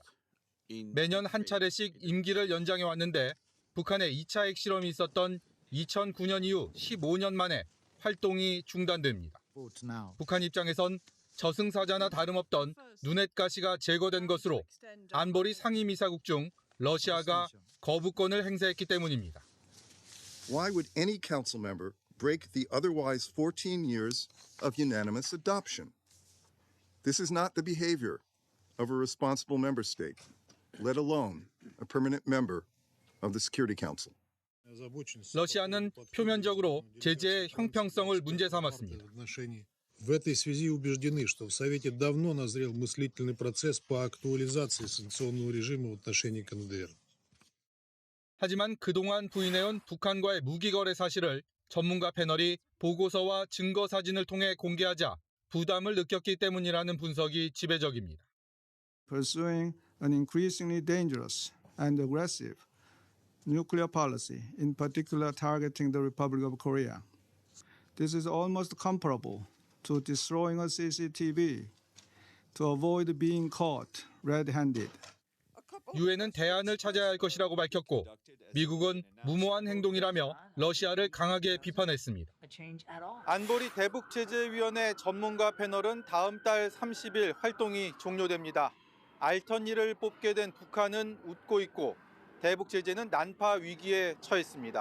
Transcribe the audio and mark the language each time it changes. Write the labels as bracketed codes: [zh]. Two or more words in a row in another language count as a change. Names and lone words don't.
[ko] 매년 한 차례씩 임기를 연장해왔는데 북한의 2차 핵실험이 있었던 2009년 이후 15년 만에 활동이 중단됩니다. 북한 입장에선 저승사자나 다름없던 누넷 가시가 제거된 것으로 안보리 상임이사국 중 러시아가 거부권을 행사했기 때문입니다. [en] Why would any council member break the otherwise 14 years of unanimous adoption? This is not the behavior of a responsible member state, let alone a permanent member of the Security Council. [ko] 러시아는 표면적으로 제재의 형평성을 문제 삼았습니다. [ru] В этой связи убеждены, что в Совете давно назрел мыслительный процесс по актуализации санкционного режима в отношении КНДР. [ko] 하지만 그동안 부인해온 북한과의 무기거래 사실을 전문가 패널이 보고서와 증거 사진을 통해 공개하자 부담을 느꼈기 때문이라는 분석이 지배적입니다. [en] Pursuing an increasingly dangerous and aggressive nuclear policy, in particular targeting the Republic of Korea. This is almost comparable to destroying a CCTV to avoid being caught red-handed. [ko] 유엔은 대안을 찾아야 할 것이라고 밝혔고 미국은 무모한 행동이라며 러시아를 강하게 비판했습니다. 안보리 대북제재위원회 전문가 패널은 다음 달 30일 활동이 종료됩니다. 알턴이를 뽑게 된 북한은 웃고 있고 대북제재는 난파 위기에 처했습니다.